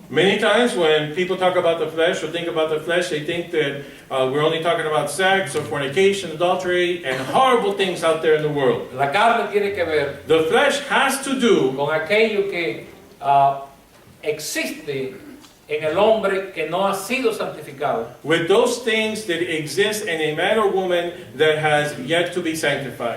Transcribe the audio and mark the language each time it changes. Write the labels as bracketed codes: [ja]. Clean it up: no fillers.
[en] Many times when people talk about the flesh or think about the flesh, they think that we're only talking about sex or fornication, adultery, and horrible things out there in the world. [es] La carne tiene que ver [en] The flesh has to do [es] con aquello que existe en el hombre que no ha sido santificado, [en] with those things that exist in a man or woman that has yet to be sanctified,